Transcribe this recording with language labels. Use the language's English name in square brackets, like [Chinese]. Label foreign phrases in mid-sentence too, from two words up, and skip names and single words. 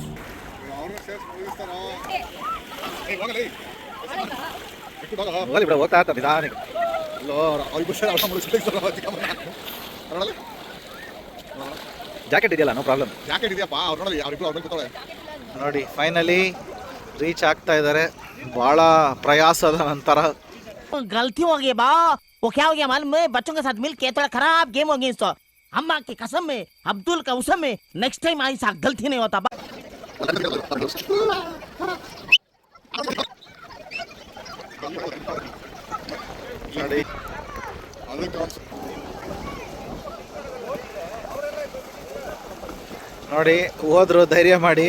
[Kannada] ಹೋಗ್ತಾ ಇರ್ತಾರೆ ನಿಧಾನಕ್ಕೆ. ಜಾಕೆಟ್ ಇದೆಯಲ್ಲ, [English] no problem. [Kannada] ಜಾಕೆಟ್ ಇದೆಯಪ್ಪ, ನೋಡಿ [English] finally reach [Kannada] ಆಗ್ತಾ ಇದ್ದಾರೆ. ಬಹಳ ಪ್ರಯಾಸದ ನಂತರ. [Hindi] गलती हो गई बा, वो क्या हो गया मालूम है? बच्चों के साथ मिल के थोड़ा खराब गेम हो गई. अम्मा की कसम में, अब्दुल का उसम में, [English] next time [Hindi] ऐसा गलती नहीं होता बा. [Kannada] ನೋಡಿ ಹೋದ್ರು, ಧೈರ್ಯ ಮಾಡಿ.